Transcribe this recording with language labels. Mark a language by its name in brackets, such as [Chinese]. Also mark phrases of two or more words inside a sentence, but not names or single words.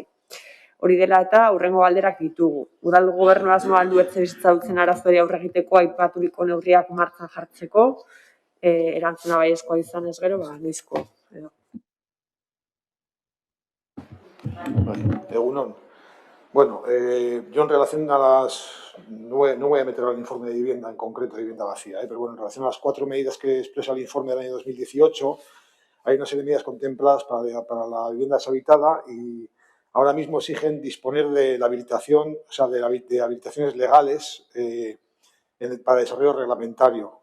[Basque] Hori dela eta hurrengo galderak ditugu. Udal gobernu asmoa du etxebizitza dutzen arazoari aurre egiteko aipaturiko neurriak martxan jartzeko, erantzuna baiezkoa izanez gero, noizko edo. Egunon. [Spanish] Bueno, yo en relación a las... No voy a meter al informe de vivienda en concreto, de vivienda vacía, pero bueno, en relación a las 4 medidas que expresa el informe del año 2018, hay una serie de medidas contempladas para la vivienda deshabitada y ahora mismo exigen disponer de la habilitación, o sea, de habilitaciones legales para desarrollo reglamentario.